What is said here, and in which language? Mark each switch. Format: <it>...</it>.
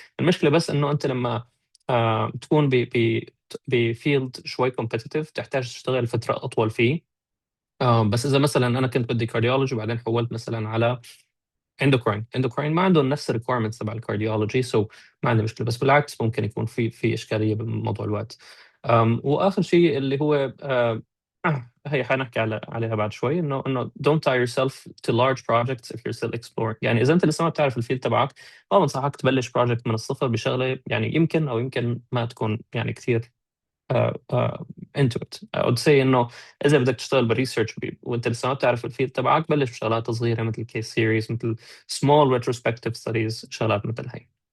<ar>المشكله بس انه انت لما تكون بفيلد شوي competitive تحتاج تشتغل فتره اطول فيه. بس اذا مثلا انا كنت بدي كارديولوجي وبعدين حولت مثلا على endocrine ما عندهم نفس الريكويرمنتس تبع الكارديولوجي سو ما عندي مشكله. بس بالعكس ممكن يكون في اشكاليه بموضوع الوقت. واخر شيء اللي هو هي حنحكي عليها بعد شوي، انه</ar> <en>don't tie yourself to large projects if you're still exploring.</en> <ar>يعني اذا انت لسه ما بتعرف الفيلد تبعك، ما بنصحك تبلش بروجكت من الصفر بشغله يعني يمكن او يمكن ما تكون يعني كثير</ar> <en>into it. I would say</en> <ar>انه اذا بدك تشتغل بالريسيرش وانت لسه ما بتعرف الفيلد تبعك، بلش بشغلات صغيره مثل كيس سيريز، مثل</ar> <en>small retrospective studies،</en> <ar>شغلات مثل هي.</ar>